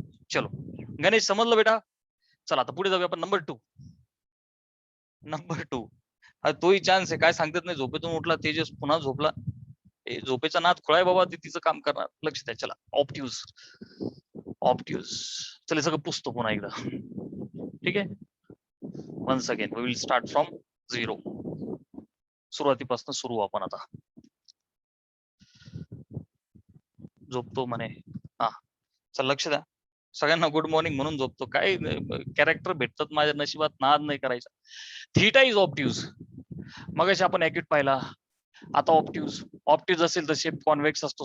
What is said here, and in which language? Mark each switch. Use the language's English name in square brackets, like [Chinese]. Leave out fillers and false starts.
[Marathi] चलो गणेश, समजलं बेटा? चला आता पुढे जाऊया आपण. नंबर 2. नंबर 2. तोही चान्स आहे, काय सांगतात नाही. झोपेतून उठला तेजस, पुन्हा झोपला. झोपेचा नाद खुळाय बाबा, ते तिचं काम करणार. लक्ष द्या. चला ऑप्ट्यूज, ऑप्ट्यूज. चला सगळं पुसतो पुन्हा एकदा. ठीक आहे. [English] Once again we will start from 0. [Marathi] सुरुवातीपासून सुरू आपण आता. झोपतो म्हणे. हा चल लक्ष द्या. सगळ्यांना गुड मॉर्निंग म्हणून झोपतो. काय कॅरेक्टर भेटतात माझ्या नशिबात, नाद नाही करायचा. [English] Theta is obtuse. [Marathi] मगाशी आपण ऍक्यूट पाहिला, आता ऑप्ट्यूज. ऑप्ट्यूज असेल तर शेप कॉन्व्हेक्स असतो.